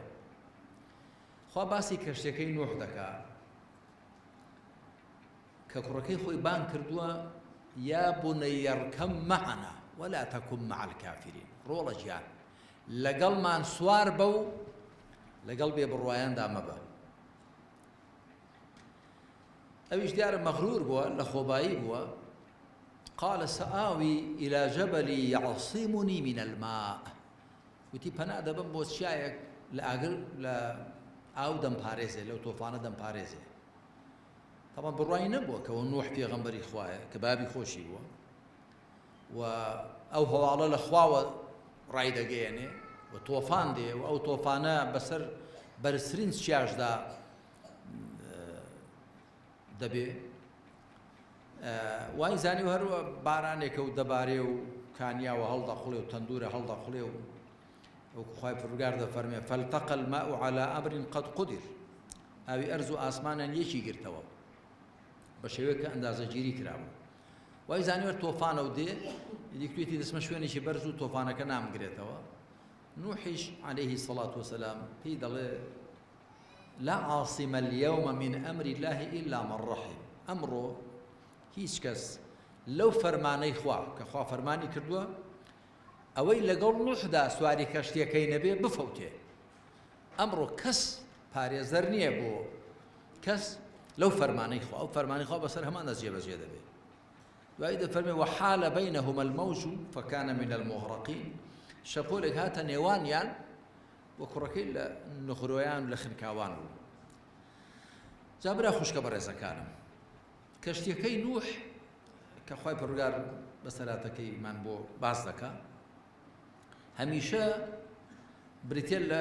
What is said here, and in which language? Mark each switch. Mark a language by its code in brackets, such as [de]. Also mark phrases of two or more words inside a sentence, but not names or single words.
[ckb] خوا باسی کەشتەکەی نوح دەکات کە کوڕەکەی خۆی بان کردووە [ar] یا بونەیە ارکەب مەعەنا وەلا تەکن مەع الکافرین، [ckb] ڕۆڵە گیان لەگەڵمان سوار بە و لەگەڵ بێبڕوایاندا مەبە. ئەویش دیارە مەغرور بووە، لە خۆبایی بووە. [ar] قال سآوي إلى جبل يعصمني من الماء، [ckb] وتی پەنا دەبم بۆ چیایەک لە ئاگر لە ئاو دەمپارێزێ، لەو تۆفانە دەمپارێزێ. طبعا بڕوای نەبووە کەەوە نوح پێغەمبەری خوایە کە بابی خۆشی بووە و ئەو هەواڵە لە خواوە ڕای دەگەیەنێ و تۆفان دێ و ئەو تۆفانە بەسەر بەرزترین چیاشدا دەبێ. وای زانی و هەروە بارانێکە و دەبارێ و کانیاوە هەڵدەخوڵێ و تەندورە هەڵدەخوڵێ و خوای پەروەردگار دەفەرمێ [ar] فالتقى الماء على أمر قد قدر، [ckb] ئاوی ئەرز و ئاسمانیان یەکی گرتەوە بە شێوەیە کە ئەندازەگیری کرابوو. وای زانیوە تۆفانە و دێ دیکتوێتی دەسمە شوێنێکی بەرز و تۆفانەکە نامگرێتەوە. نوحیش [ar] عەلەیهی سەڵات وسەلام [ckb] پێی دەڵێ [ar] لا عاصم اليوم من أمر الله إلا من رحم. [ckb] ئەمڕۆ هیچ کەس لەو فەرمانەی خوا کە خوا فەرمانی کردووە ئەوەی لەگەڵ نوحدا سواری کەشتیەکەی نەبێ بفەوتێ. ئەمڕۆ کەس پارێزەر نییە بۆ کەس لەو فەرمانەی خوا، ئەو فەرمانی خوا بەسەر هەماندا جێبەجێ دەبێت. دوایی دەفەرمێ [ar] وحال بينهما الموج فكان من المغرقين، [ckb] شەپۆلێک هاتە نێوانیان وە کوڕەکەی لە نخرۆیان و لە خنکاوان بوو. جا برا خوشکە بەڕێزەکانم، کەشتیەکەی نوح کە خوای پەروەردگار بەسەراتەکەیمان بۆ باس دەکات هەمیشە بریتێ